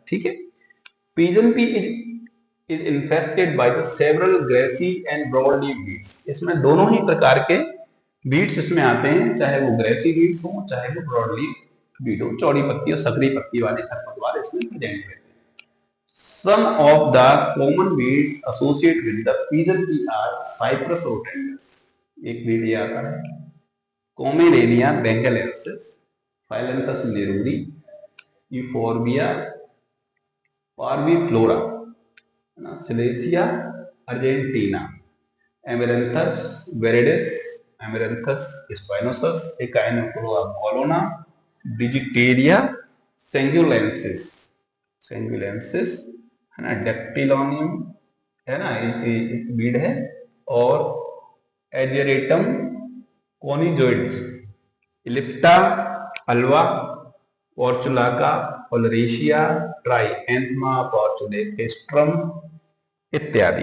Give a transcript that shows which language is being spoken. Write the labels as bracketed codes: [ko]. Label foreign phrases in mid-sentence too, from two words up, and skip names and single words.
[hi] ठीक है, [en] pigeon pea is infested by the several grassy and broadleaf weeds. [hi] इसमें दोनों ही प्रकार के वीड्स इसमें आते हैं, चाहे वो [en] grassy weeds [hi] हो चाहे वो [en] broadleaf weed [hi] हो, चौड़ी पत्ती और सकरी पत्ती वाले खरपतवार इसमें प्रेजेंट रहते हैं। [en] Some of the common weeds associated with the pigeon pea are Cyprus rotundus, [hi] एक वीड ये आता है, Comerénia bengalensis, Phyllanthus neruri, Euphorbia parviflora, Silesia argentina, Amaranthus viridis, Amaranthus spinosus, Echinochlora bolona, Digitaria sanguinensis है ना, डेक्टिलोनियम है ना, एक वीड है, और एजेरेटम कोनिजोइड्स, इलिप्टा अल्वा, पोर्चुलाका, ओलरेशिया, ट्राइएंथमा पोर्चुलेकेस्ट्रम इत्यादि।